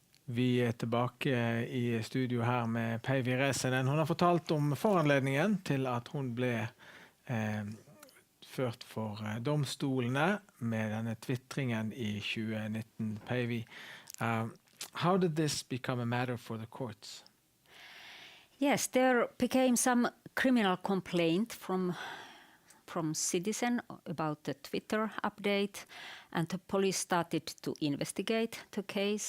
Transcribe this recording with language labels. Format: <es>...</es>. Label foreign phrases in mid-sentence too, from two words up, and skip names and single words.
<no>Vi er tilbake i studio her med Päivi Räsänen. Hun har fortalt om foranledningen til at hun ble ført for domstolene med denne twittringen i 2019.</no> <en>Päivi, how did this become a matter for the courts? Yes, there became some criminal complaint from citizen about the Twitter update, and the police started to investigate the case.</en>